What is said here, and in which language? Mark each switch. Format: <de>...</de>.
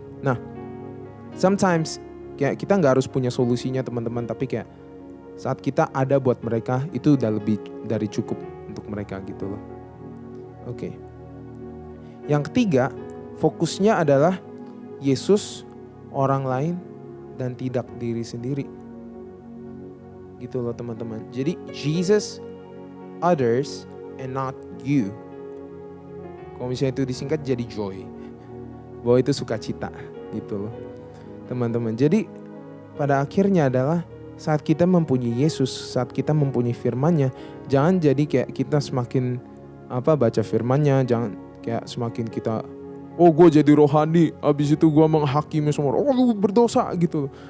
<id>Nah, sometimes kayak kita nggak harus punya solusinya teman-teman, tapi kayak saat kita ada buat mereka itu udah lebih dari cukup untuk mereka gitu loh. Oke. Yang ketiga, fokusnya adalah Yesus, orang lain, dan tidak diri sendiri. Gitu loh teman-teman.</id> <en>Jadi Jesus, others, and not you.</en> <id>Kalau misalnya itu disingkat jadi joy. Bahwa itu sukacita gitu loh teman-teman. Jadi pada akhirnya adalah saat kita mempunyai Yesus, saat kita mempunyai firman-Nya, jangan jadi kayak kita semakin baca firman-Nya, jangan kayak semakin kita gue jadi rohani, abis itu gue menghakimi semua orang, lu berdosa gitu.</id>